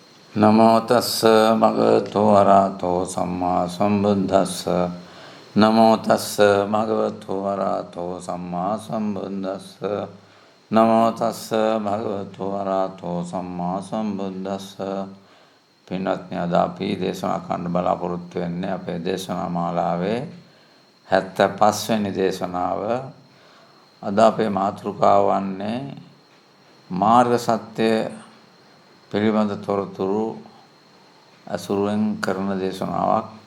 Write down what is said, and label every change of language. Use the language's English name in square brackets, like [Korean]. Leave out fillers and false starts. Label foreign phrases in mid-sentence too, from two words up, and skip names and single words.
[Pali] නමෝ තස්ස භගවතු වරහතෝ සම්මා සම්බුද්දස්ස නමෝ තස්ස භගවතු වරහතෝ සම්මා සම්බුද්දස්ස නමෝ තස්ස භගවතු වරහතෝ සම්මා සම්බුද්දස්ස. [Sinhala] පින්වත්නි, අද අපි දේශනා කරන්න බලාපොරොත්තු වෙන්නේ අපේ දේශනා මාලාවේ 75 වෙනි දේශනාව. අද අපේ මාතෘකාව වන්නේ මාර්ග සත්‍ය පිළිබඳ තොරතුරු අසුරුවෙන් කරන දේශනාවක්.